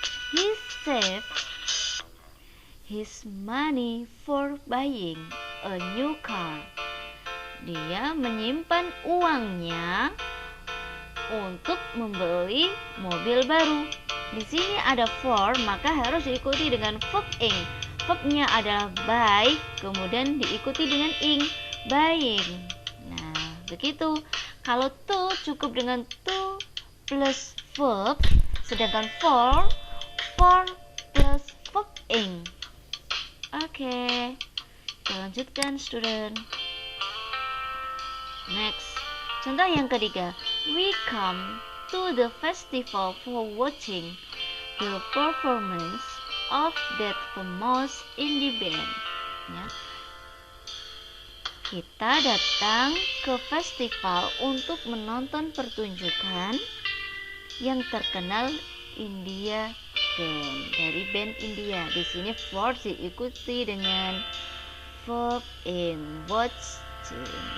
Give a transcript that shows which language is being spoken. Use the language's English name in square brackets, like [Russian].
[English] He saved his money for buying a new car. [Indonesian] Dia menyimpan uangnya untuk membeli mobil baru. Di sini ada for, maka harus diikuti dengan verb ing. Verbnya adalah buy, kemudian diikuti dengan ing, buying. Nah, begitu. Kalau to cukup dengan to plus verb, sedangkan for plus verb ing. Oke, kita lanjutkan student. Next, contoh yang ketiga. We come [English] to the festival for watching the performance of that famous indie band. [Indonesian] Ya. Kita datang ke festival untuk menonton pertunjukan yang terkenal India Band, dari band India. Di sini verb diikuti dengan verb in watching.